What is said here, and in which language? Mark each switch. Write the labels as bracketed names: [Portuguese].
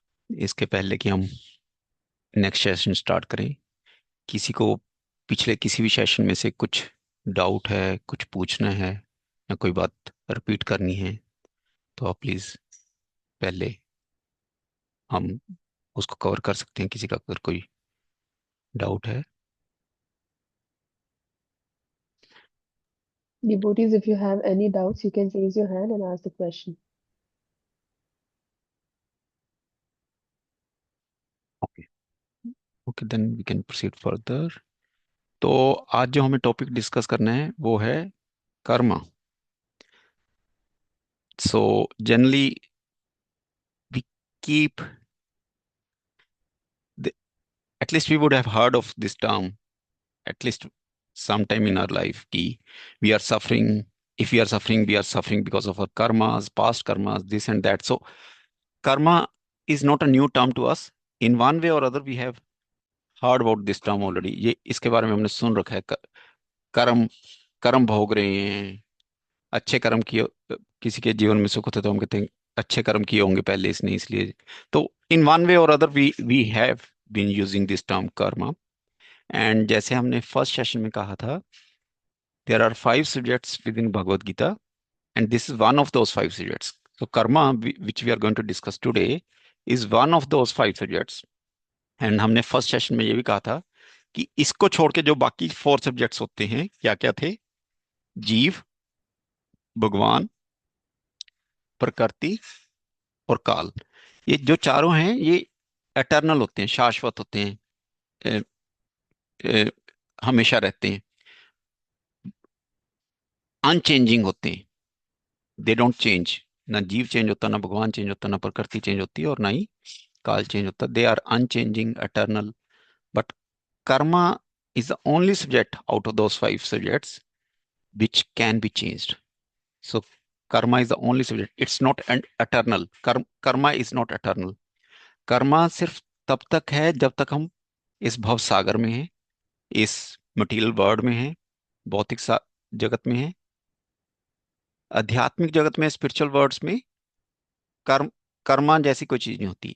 [Hindi] इसके पहले कि हम नेक्स्ट सेशन स्टार्ट करें, किसी को पिछले किसी भी सेशन में से कुछ डाउट है, कुछ पूछना है या कोई बात रिपीट करनी है तो आप प्लीज पहले हम उसको कवर कर सकते हैं, किसी का अगर कोई डाउट है। [English] Devotees, if you have any doubts, you can raise your hand and ask the question. Okay. Okay, then we can proceed further. [Hindi] तो आज जो हमें टॉपिक डिस्कस करना है वो है Karma. [English] So generally we keep, at least we would have heard of this term at least sometime in our life ki we are suffering. If we are suffering, we are suffering because of our karmas, past karmas, this and that. So karma is not a new term to us. In one way or other we have heard about this term already. [Hindi] ये इसके बारे में हमने सुन रखा है। कर्म कर्म भोग रहे हैं। अच्छे कर्म किए, किसी के जीवन में सुख होते तो हम कहते हैं अच्छे कर्म किए होंगे पहले इसने, इसलिए। [English] तो in one way or other we have been using this term karma. And [Hindi] जैसे हमने फर्स्ट सेशन में कहा था, [English] There are 5 subjects within Bhagavad Gita and this is one of those 5 subjects. So karma, which we are going to discuss today, is one of those 5 subjects. [Hindi] And हमने first session में ये भी कहा था कि इसको छोड़ के जो बाकी 4 सब्जेक्ट्स होते हैं, क्या क्या थे? जीव, भगवान, प्रकृति और काल। ये जो चारों हैं ये एटर्नल होते हैं, शाश्वत होते हैं, अ, अ, हमेशा रहते हैं, अनचेंजिंग होते हैं। [English] They don't change. [Hindi] ना जीव चेंज होता, ना भगवान चेंज होता, ना प्रकृति चेंज होती है और ना ही काल चेंज होता। [English] They are unchanging, eternal. But karma is the only subject out of those 5 subjects which can be changed. So karma is the only subject. It's not an eternal. Karma is not eternal. [Hindi] Karma सिर्फ तब तक है जब तक हम इस भव सागर में हैं, इस मटीरियल वर्ल्ड में हैं, भौतिक जगत में हैं। आध्यात्मिक जगत में, स्पिरिचुअल वर्ल्ड्स में कर्म कर्मा जैसी कोई चीज नहीं होती।